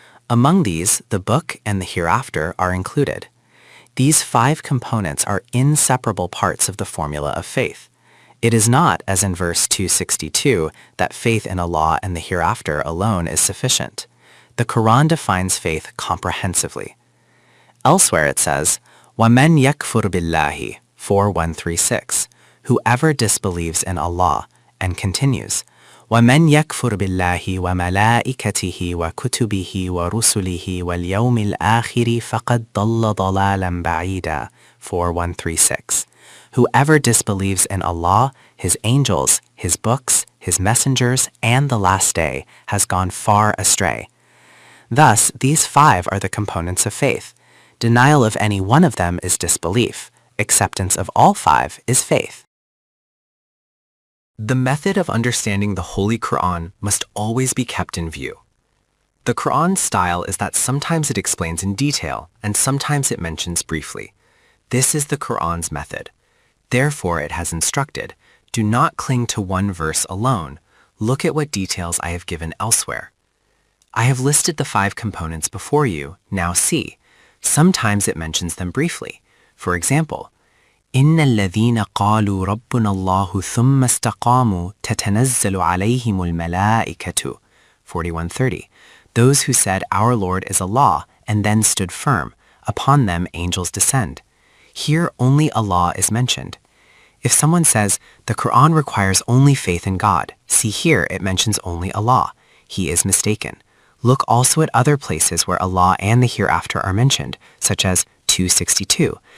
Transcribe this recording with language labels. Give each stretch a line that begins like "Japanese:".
English: Among these, the book and the hereafter are included. These 5 components are inseparable parts of the formula of faith. It is not, as in verse 262, that faith in Allah and the hereafter alone is sufficient. The Quran defines faith comprehensively. Elsewhere it says,
Arabic: وَمَنْ يَكْفُرْ بِاللَّهِ 4136,
English: whoever disbelieves in Allah, and continues,
Arabic: وَمَنْ يَكْفُرْ بِاللَّهِ وَمَلَائِكَتِهِ وَكُتُبِهِ وَرُسُلِهِ وَالْيَوْمِ الْآخِرِ فَقَدْ ضَلَّ ضَلَالًا بَعِيدًا 4136.
English: Whoever disbelieves in Allah, His angels, His books, His messengers, and the last day has gone far astray. Thus, these 5 are the components of faith. Denial of any one of them is disbelief. Acceptance of all 5 is faith. The method of understanding the Holy Quran must always be kept in view. The Quran's style is that sometimes it explains in detail and sometimes it mentions briefly. This is the Quran's method. Therefore, it has instructed, do not cling to one verse alone. Look at what details I have given elsewhere. I have listed the 5 components before you. Now see. Sometimes it mentions them briefly. For example,
Arabic: إِنَّ الَّذِينَ قَالُوا رَبُّنَا اللَّهُ ثُمَّ اسْتَقَامُوا تَتَنَزَّلُ عَلَيْهِمُ الْمَلَائِكَةُ 4130.
English: Those who said, Our Lord is Allah, and then stood firm. Upon them angels descend. Here only Allah is mentioned. If someone says, the Quran requires only faith in God, see here it mentions only Allah. He is mistaken. Look also at other places where Allah and the hereafter are mentioned, such as 262.